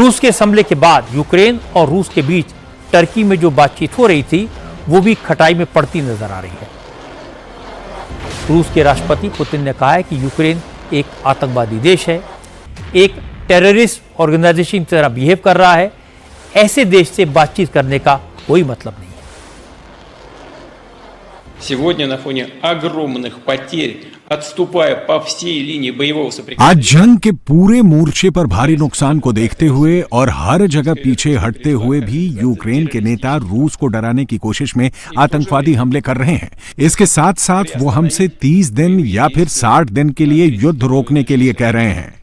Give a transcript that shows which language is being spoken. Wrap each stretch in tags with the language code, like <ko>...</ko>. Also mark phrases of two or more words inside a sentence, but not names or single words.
<hi>रूस के हमले के बाद यूक्रेन और रूस के बीच टर्की में जो बातचीत हो रही थी वो भी खटाई में पड़ती नजर आ रही है। रूस के राष्ट्रपति पुतिन ने कहा है कि यूक्रेन एक आतंकवादी देश है, एक</hi> <en>terrorist organization</en> <hi>की तरह बिहेव कर रहा है। ऐसे देश से बातचीत करने का कोई मतलब नहीं है।</hi> <ru>Сегодня на фоне огромных потерь, отступая по всей линии боевого соприкосновения.</ru> <hi>आज जंग के पूरे मोर्चे पर भारी नुकसान को देखते हुए और हर जगह पीछे हटते हुए भी यूक्रेन के नेता रूस को डराने की कोशिश में आतंकवादी हमले कर रहे हैं। इसके साथ साथ वो हमसे 30 दिन या फिर 60 दिन के लिए युद्ध रोकने के लिए कह रहे हैं।</hi>